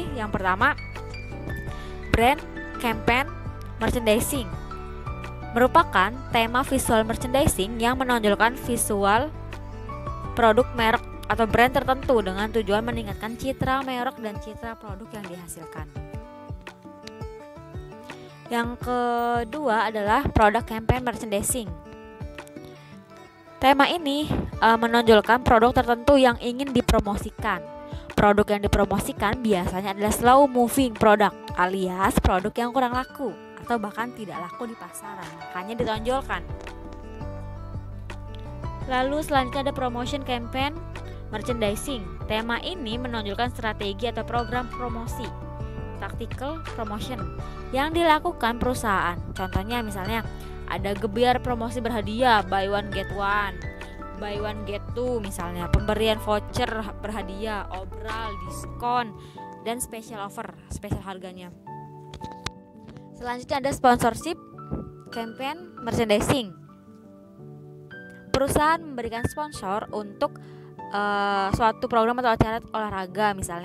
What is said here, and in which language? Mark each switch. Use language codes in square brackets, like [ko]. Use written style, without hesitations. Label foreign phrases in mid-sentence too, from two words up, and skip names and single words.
[id] Yang pertama, [en] brand campaign merchandising [id] merupakan tema [en] visual merchandising [id] yang menonjolkan visual produk merek atau brand tertentu dengan tujuan meningkatkan citra merek dan citra produk yang dihasilkan. Yang kedua adalah [en] product campaign merchandising. [id] Tema ini menonjolkan produk tertentu yang ingin dipromosikan. Produk yang dipromosikan biasanya adalah [en] slow moving product [id] alias produk yang kurang laku atau bahkan tidak laku di pasaran, makanya ditonjolkan. Lalu selanjutnya ada [en] promotion campaign merchandising. [id] Tema ini menonjolkan strategi atau program promosi, [en] tactical promotion [id] yang dilakukan perusahaan. Contohnya misalnya ada gebiar promosi berhadiah, [en] buy one get one, buy one get two [id] misalnya, pemberian voucher berhadiah, obral, diskon, dan [en] special offer, [id] spesial harganya. Selanjutnya ada [en] sponsorship campaign merchandising. [id] Perusahaan memberikan sponsor untuk suatu program atau acara olahraga misalnya.